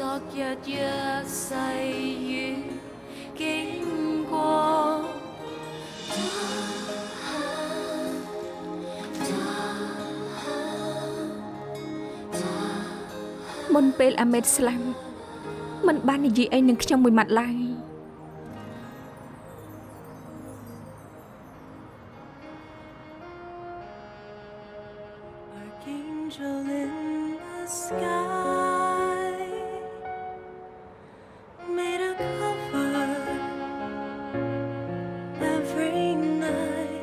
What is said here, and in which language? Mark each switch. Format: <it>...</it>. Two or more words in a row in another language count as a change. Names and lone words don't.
<zh>日日細雨經過。</zh> <km>មុនពេលអាមេតស្លាប់មិនបាននិយាយអីនឹងខ្ញុំមួយម៉ាត់ឡើយ</km> <en>Archangel in the sky made a cover every night.</en>